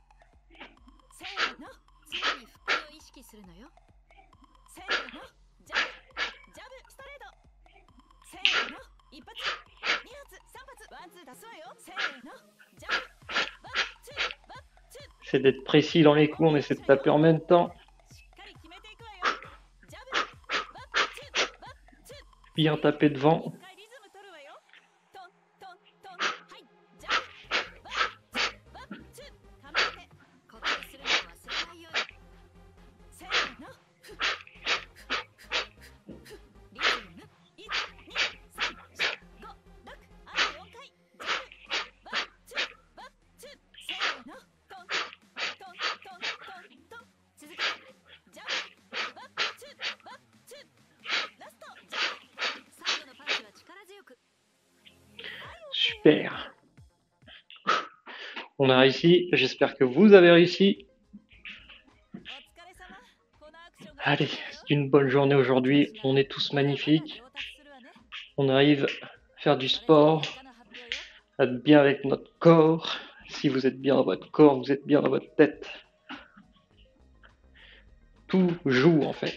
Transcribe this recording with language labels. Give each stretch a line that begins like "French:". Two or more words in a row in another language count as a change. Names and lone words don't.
Japanese: せーの。常に腹筋を意識するのよ。せーの。ジャブジャブストレート。せーの。一発二発三発ワンツー出すわよ。せーの。ジャブワンツーワンツー。
French: C'est d'être précis dans les coups, on essaie de taper en même temps.
Japanese: しっかり決めていくわよ。ジャブワンツーワンツー。
French: Bien taper devant.
Japanese: 一回リズム取るわよ。トントントン。はい。ジャブワンツーワンツー。構えて呼吸するのを忘れないように。せーの。リズム。1、2、3、4、5、6。あと4回。ジャブワンツーワンツー。せーの。トントントントントン。続けてジャブワンツーワンツー。ラストジャブ。最後のパンチは力強く。
French: Super. On a réussi. J'espère que vous avez réussi.
Japanese: お疲れ様。このアクションが
French: Allez, c'est une bonne journée aujourd'hui. On est tous magnifiques. On arrive à faire du sport, à être bien avec notre corps. Si vous êtes bien dans votre corps, vous êtes bien dans votre tête. Tout joue en fait.